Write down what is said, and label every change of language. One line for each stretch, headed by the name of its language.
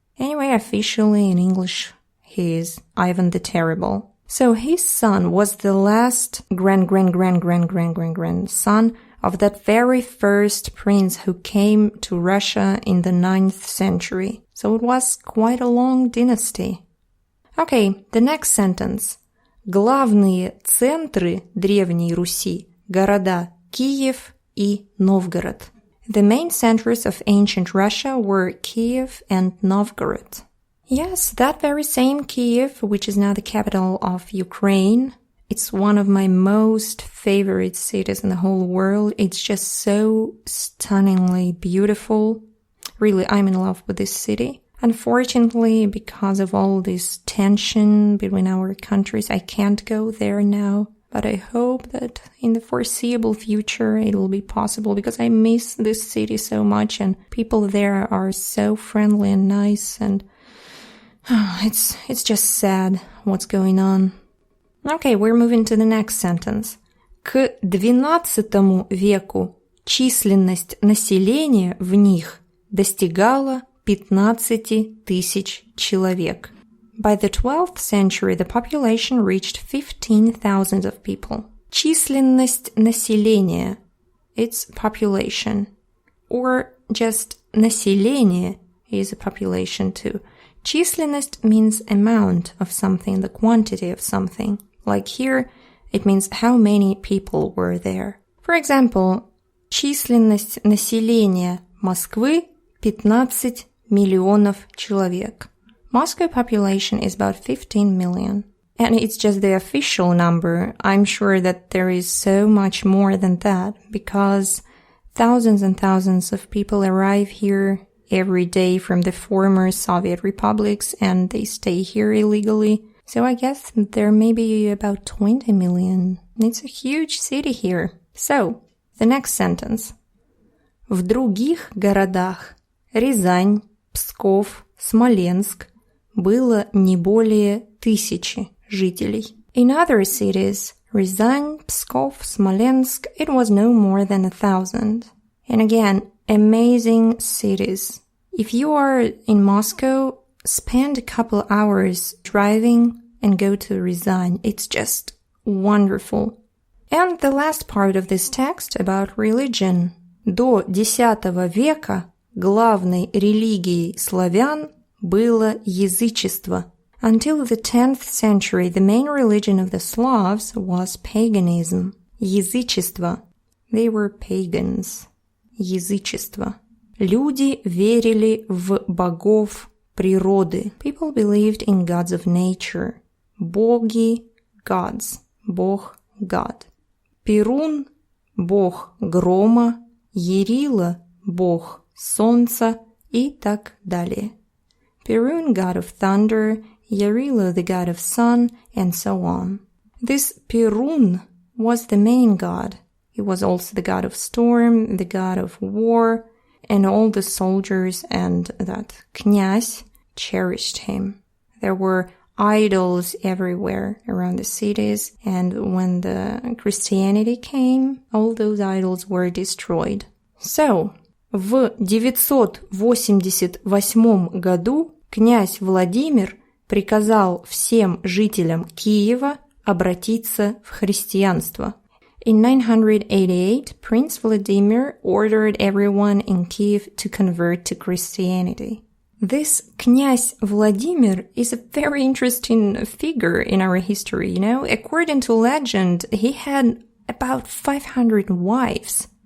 English: Anyway, officially in English, he is Ivan the Terrible. So his son was the last grandson of that very first prince who came to Russia in the 9th century. So it was quite a long dynasty. Okay, the next sentence.
Russian: Главные центры Древней Руси – города Киев и Новгород.
English: The main centers of ancient Russia were Kiev and Novgorod. Yes, that very same Kiev, which is now the capital of Ukraine. It's one of my most favorite cities in the whole world. It's just so stunningly beautiful. Really, I'm in love with this city. Unfortunately, because of all this tension between our countries, I can't go there now. But I hope that in the foreseeable future it will be possible, because I miss this city so much and people there are so friendly and nice, and it's just sad what's going on. Okay, we're moving to the next sentence.
Russian: К XII веку численность населения в них достигала 15 тысяч человек.
English: By the 12th century, the population reached 15,000 of people.
Russian: Численность населения,
English: it's population. Or just население is a population too. Численность means amount of something, the quantity of something. Like here, it means how many people were there. For example,
Russian: численность населения Москвы 15 миллионов человек.
English: Moscow population is about 15 million. And it's just the official number. I'm sure that there is so much more than that because thousands and thousands of people arrive here every day from the former Soviet republics and they stay here illegally. So I guess there may be about 20 million. It's a huge city here. So, the next sentence.
Russian: В других городах Рязань, Псков, Смоленск было не более 1000 жителей.
English: In other cities, Рязань, Pskov, Smolensk, it was no more than 1,000. And again, amazing cities. If you are in Moscow, spend a couple hours driving and go to Рязань. It's just wonderful. And the last part of this text about religion.
Russian: До X века главной религией славян было язычество.
English: Until the 10th century, the main religion of the Slavs was paganism. Язычество. They were pagans. Язычество.
Russian: Люди верили в богов природы.
English: People believed in gods of nature. Боги, gods. Бог, God.
Russian: Перун, бог грома. Ярила, бог солнца и так далее.
English: Perun, god of thunder, Yarila, the god of sun, and so on. This Perun was the main god. He was also the god of storm, the god of war, and all the soldiers and that knязь cherished him. There were idols everywhere around the cities, and when the Christianity came, all those idols were destroyed.
Russian: So, в 988 году князь Владимир приказал всем жителям Киева обратиться в христианство.
English: In 988, Prince Vladimir ordered everyone in Kiev to convert to Christianity. This князь Vladimir is a very interesting figure in our history, you know. According to legend, he had about 500 wives.